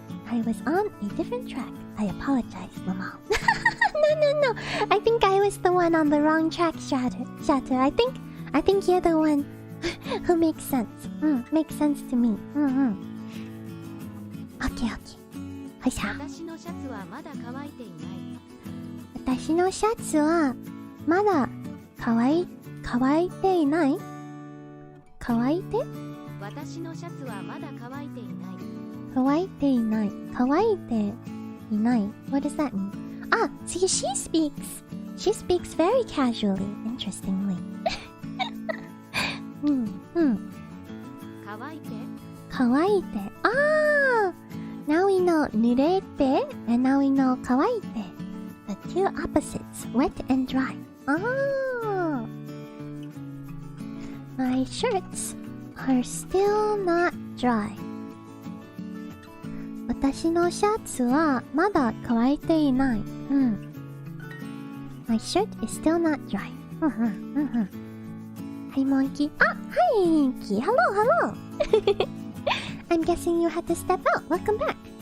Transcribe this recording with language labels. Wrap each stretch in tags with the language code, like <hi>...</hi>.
<en>I was on a different track. I apologize, Mama. No. I think I was the one on the wrong track, Shatter. I think you're the one who makes sense. Makes sense to me. Okay.</en> <ja>はいさ。私のシャツはまだ乾いていない。私のシャツはまだ乾いていない。乾いて？私のシャツはまだ乾いていない。乾いていない。乾いていない。</ja> <en>What does that mean? Ah, see, she speaks very casually, interestingly.</en> <ja>乾いて。乾いて。Ah!</ja> <en>Now we know 濡れて and now we know 乾いて. The two opposites, wet and dry. Ah! My shirts are still not dry.</en> <ja>私のシャツはまだ乾いていない。</ja> <en>My shirt is still not dry. Hi, Monkey. Ah, hi, Monkey. Hello. I'm guessing you had to step out. Welcome back.</en>